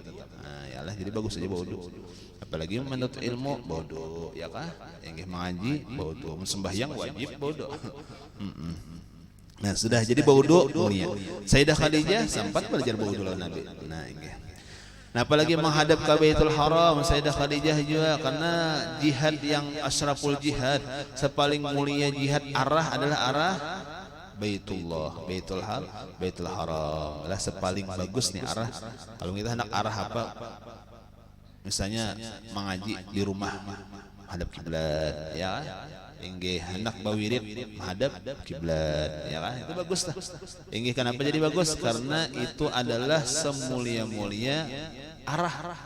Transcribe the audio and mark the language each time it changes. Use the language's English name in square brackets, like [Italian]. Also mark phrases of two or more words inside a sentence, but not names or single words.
[Banjar] Nah, ya lah jadi bagus aja baudu. Apalagi menuntut ilmu baudu ya kah? Yang mengaji baudu, sembahyang wajib baudu. Nah, sudah jadi baudu mulia. Sayyidah Khadijah sempat belajar baudu lawan Nabi. Nah, ini. Nah, apalagi menghadap ke Baitul Haram, Sayyidah Khadijah juga karena jihad yang [Arabic] asyraful jihad, [Banjar] sepaling mulia jihad arah adalah arah Baitullah, Baitul Haram. Lah sepaling bagus nih arah. Kalau kita hendak arah apa? Misalnya mengaji di rumah hadap kiblat, ya. Inggih hendak bawirid menghadap kiblat, ya kan? Itu bagus lah. Inggih kenapa jadi bagus? Karena itu adalah semulia-mulia arah.